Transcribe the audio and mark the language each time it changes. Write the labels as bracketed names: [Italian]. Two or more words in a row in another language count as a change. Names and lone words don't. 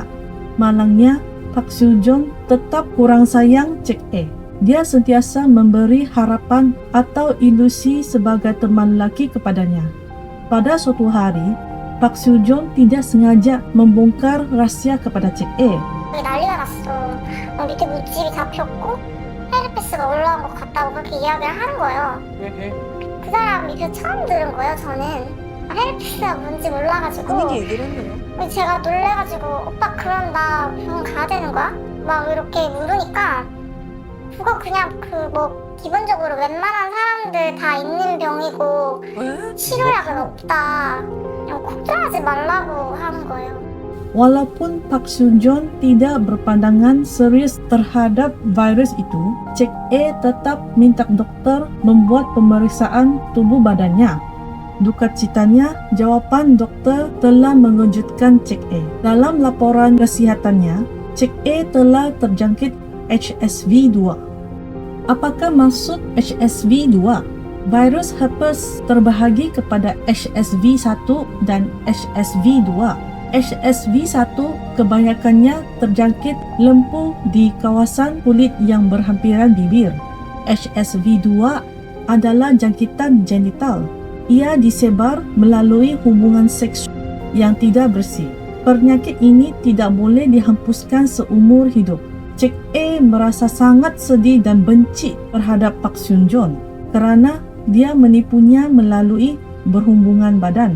[Malay] Malangnya, Pak Sun Jon tetap kurang sayang Cik A. Dia sentiasa memberi harapan atau ilusi sebagai teman lelaki kepadanya. Pada suatu hari, Pak Sun Jon tidak sengaja membongkar rahasia kepada Cik A. [Korean] 난리가 났어. 밑에 물집이 잡혔고 헤르페스가 올라온 것 같다고 그렇게 이야기를 하는 거예요. 그 사람 얘기를 처음 들은 거예요, 저는. 헤르페스가 뭔지 몰라가지고. 본인이 얘기를 했네요. 제가 놀래가지고 오빠 그럼 나 병원 가야 되는 거야? 막 이렇게 물으니까 그거 그냥 기본적으로 웬만한 사람들 다 있는 병이고 왜? 치료약은 없다. 그냥 걱정하지 말라고 하는 거예요. [Malay] Walaupun Pak Sun Jon tidak berpandangan serius terhadap virus itu, Cik A tetap minta dokter membuat pemeriksaan tubuh badannya. Duka citanya, jawaban dokter telah mengejutkan Cik A. Dalam laporan kesihatannya, Cik A telah terjangkit HSV-2. Apakah maksud HSV-2? Virus herpes terbahagi kepada HSV-1 dan HSV-2. HSV-1 kebanyakannya terjangkit lempu di kawasan kulit yang berhampiran bibir. HSV-2 adalah jangkitan genital. Ia disebar melalui hubungan seks yang tidak bersih. Penyakit ini tidak boleh dihempuskan seumur hidup. Cik A merasa sangat sedih dan benci terhadap Pak Sun Jon kerana dia menipunya melalui berhubungan badan.